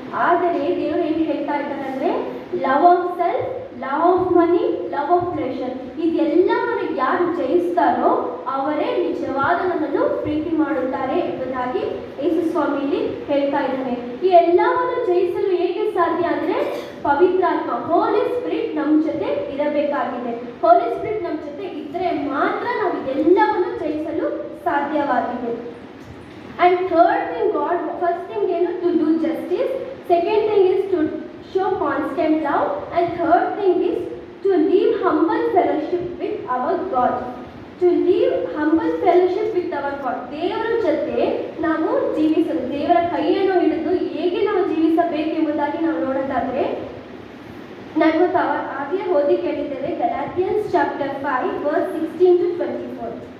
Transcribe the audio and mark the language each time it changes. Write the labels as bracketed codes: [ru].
[kn] ಆದರೆ ದೇವರು ಏನು ಹೇಳ್ತಾ ಇದ್ದಾರೆ ಅಂದರೆ love of self, love of money, love of pleasure, ಇದೆಲ್ಲವನ್ನು ಯಾರು ಜಯಿಸ್ತಾರೋ ಅವರೇ ನಿಜವಾದ ನನ್ನನ್ನು ಪ್ರೀತಿ ಮಾಡುತ್ತಾರೆ ಎಂಬುದಾಗಿ ಯೇಸು ಸ್ವಾಮಿಯಲ್ಲಿ ಹೇಳ್ತಾ ಇದ್ದಾನೆ. ಈ ಎಲ್ಲವನ್ನು ಜಯಿಸಲು ಹೇಗೆ ಸಾಧ್ಯ ಅಂದರೆ ಪವಿತ್ರಾತ್ಮ, ಹೋಲಿ ಸ್ಪಿರಿಟ್ ನಮ್ಮ ಜೊತೆ ಇರಬೇಕಾಗಿದೆ. ಹೋಲಿ ಸ್ಪಿರಿಟ್ ನಮ್ಮ ಜೊತೆ ಇದ್ದರೆ ಮಾತ್ರ ನಾವು ಎಲ್ಲವನ್ನು ಜಯಿಸಲು ಸಾಧ್ಯವಾಗಿದೆ. [en] And third thing, first thing [kn] ಏನು, [en] to do justice. Second thing is to show constant love. And third thing is to live humble fellowship with our God. To live humble fellowship with our God. [kn] ದೇವರ ಜೊತೆ ನಾವು ಜೀವಿಸಲು, ದೇವರ ಕೈಯನ್ನು ಹಿಡಿದು ಹೇಗೆ ನಾವು ಜೀವಿಸಬೇಕೆಂಬುದಾಗಿ ನಾವು ನೋಡೋದಾದ್ರೆ, ನಾವು ಹಾಗೆ ಓದಿ ಕೇಳಿದ್ದೇವೆ ಗಲಾಟಿಯನ್ಸ್ ಚಾಪ್ಟರ್ 5 [en] verse 16 to 24.